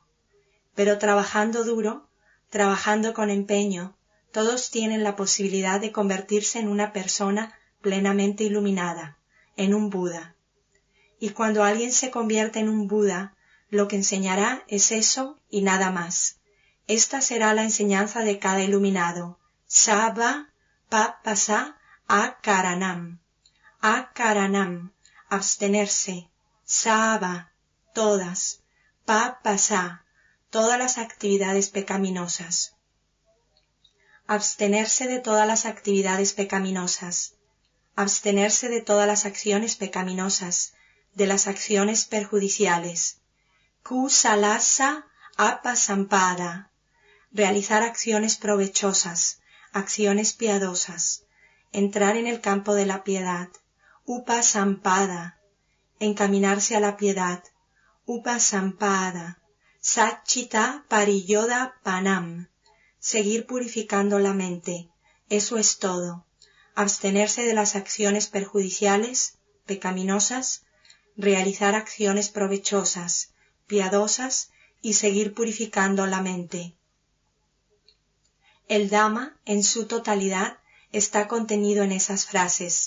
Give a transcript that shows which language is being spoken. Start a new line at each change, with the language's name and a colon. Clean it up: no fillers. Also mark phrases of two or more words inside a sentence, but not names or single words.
Spanish: Pero trabajando duro, trabajando con empeño, todos tienen la posibilidad de convertirse en una persona plenamente iluminada, en un Buda. Y cuando alguien se convierte en un Buda, lo que enseñará es eso y nada más. Esta será la enseñanza de cada iluminado.
Pali: Sabba papasa akaranam.
Spanish: Akaranam, abstenerse. Sabba, todas. Papasa, todas las actividades pecaminosas. Abstenerse de todas las actividades pecaminosas. Abstenerse de todas las acciones pecaminosas, de las acciones perjudiciales.
Pali: Kusalasa apasampada.
Spanish: Realizar acciones provechosas, acciones piadosas. Entrar en el campo de la piedad. Upasampada. Encaminarse a la piedad. Upasampada.
Pali: Satchita pariyoda panam.
Spanish: Seguir purificando la mente. Eso es todo. Abstenerse de las acciones perjudiciales, pecaminosas, realizar acciones provechosas, piadosas y seguir purificando la mente. El Dhamma, en su totalidad, está contenido en esas frases.